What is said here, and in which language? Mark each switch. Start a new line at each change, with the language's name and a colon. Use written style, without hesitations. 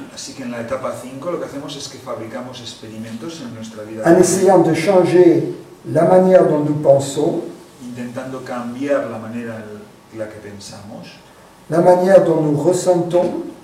Spanish: así que en la etapa 5 lo que hacemos es que fabricamos experimentos en nuestra vida,
French: en essayant de changer la manière dont nous pensons,
Spanish: intentando cambiar la manera en la que pensamos,
French: la manière dont nous ressentons,